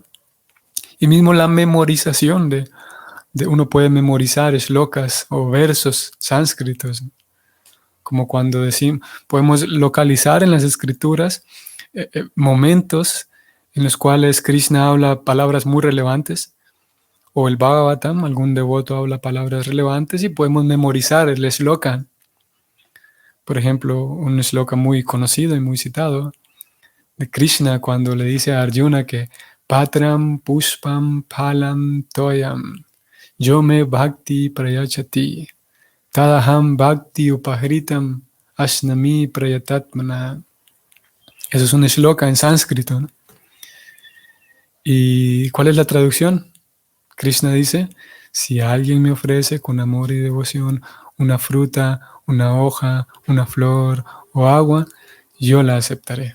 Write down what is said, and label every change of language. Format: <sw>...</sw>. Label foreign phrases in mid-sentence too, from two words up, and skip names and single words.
<es>Y mismo la memorización uno puede memorizar shlokas o versos sánscritos, como cuando podemos localizar en las escrituras momentos en los cuales Krishna habla palabras muy relevantes, o el Bhagavatam, algún devoto habla palabras relevantes y podemos memorizar el shloka. Por ejemplo, un shloka muy conocido y muy citado de Krishna cuando le dice a Arjuna que</es> <sa>Patram Pushpam Phalam Toyam Yo me Bhakti Prayachati Tadaham Bhakti Upahritam Ashnami Prayatatmana.</sa> <es>Eso es un shloka en sánscrito, ¿no? ¿Y cuál es la traducción? Krishna dice: si alguien me ofrece con amor y devoción una fruta, una hoja, una flor o agua, yo la aceptaré.</es>